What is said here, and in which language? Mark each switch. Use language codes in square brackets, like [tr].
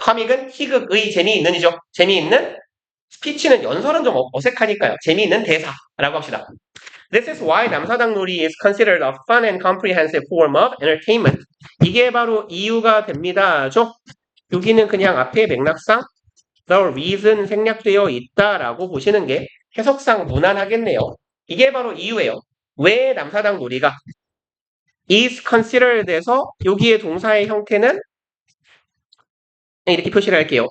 [ko] comic은 희극의 재미있는이죠. 재미있는 스피치는 연설은 좀 어색하니까요. 재미있는 대사라고 합시다. [en] This is why 남사당놀이 is considered a fun and comprehensive form of entertainment. [ko] 이게 바로 이유가 됩니다. 여기는 그냥 앞에 맥락상 the reason 생략되어 있다라고 보시는 게 해석상 무난하겠네요. 이게 바로 이유예요. 왜 남사당 놀이가 is considered에서 여기에 동사의 형태는 이렇게 표시를 할게요.